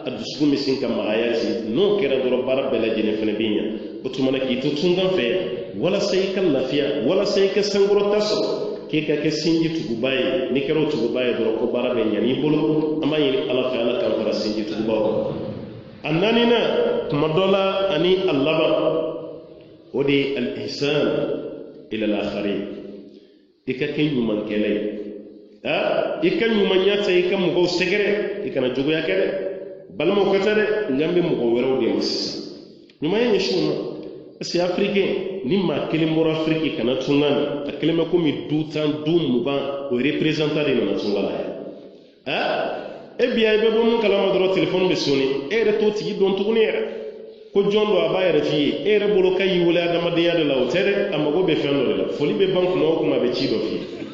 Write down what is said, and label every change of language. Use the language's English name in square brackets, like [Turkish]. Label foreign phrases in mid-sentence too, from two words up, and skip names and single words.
[Bambara] a dusukun bɛ sin ka magaya ci n'o kɛra dɔrɔn baara bɛɛ lajɛlen fana bɛ ɲa o tuma na k'i to tunkan fɛ walasa i ka lafiya walasa i ka sankɔrɔta sɔrɔ k'e ka kɛ sinji tuguba ye n'i kɛra o tuguba ye dɔrɔn ko baara bɛ ɲa n'i bolo an b'a ɲini ala fɛ ala k'an fara sinji tugubaw kan a naaninan tuma dɔ la ani a laban o de ye [Arabic] الإحسان إلى الآخرين [Bambara] i ka kɛ ɲumankɛla ye i ka ɲumanya ta i ka mɔgɔw sɛgɛrɛ i kana juguya kɛ dɛ balimaw ka ca dɛ nka n bɛ mɔgɔ wɛrɛw de ma sisan ɲumanya ɲɛsin u ma [French] parce que africain [Bambara] ni maa kelen bɔra afiriki kana tunga na a kelen bɛ komi du 10 du 20 o représentant de nana tunga la yan e bi a i bɛ bɔ mun kalama dɔrɔn telefɔni bɛ soni e yɛrɛ t'o tigi dɔn tuguni yɛrɛ ko jɔn don a b'a yɛrɛ f'i ye e yɛrɛ bolo k'a y'i wele adamadenya de la o tɛ dɛ a mago bɛ fɛn dɔ de la foli bɛ ban kuma o kuma a bɛ ci dɔ f'i ye